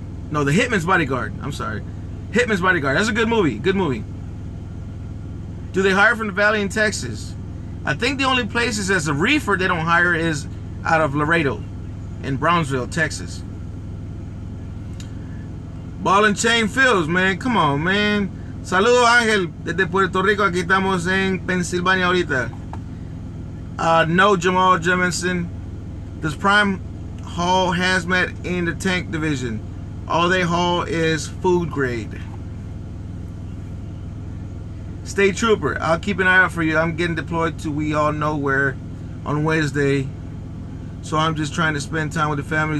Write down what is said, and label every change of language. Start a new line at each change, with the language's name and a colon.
English: No, The Hitman's Bodyguard. I'm sorry. Hitman's Bodyguard. That's a good movie. Good movie. Do they hire from the Valley in Texas? I think the only places as a reefer they don't hire is out of Laredo in Brownsville, Texas. Ball and Chain Films, man. Come on, man.
Spanish: Saludos, Ángel, desde Puerto Rico. Aquí estamos en Pensilvania ahorita.
English: No, Jamal Jemison. Does Prime haul hazmat in the tank division? All they haul is food grade. State Trooper, I'll keep an eye out for you. I'm getting deployed to we all know where on Wednesday, so I'm just trying to spend time with the family.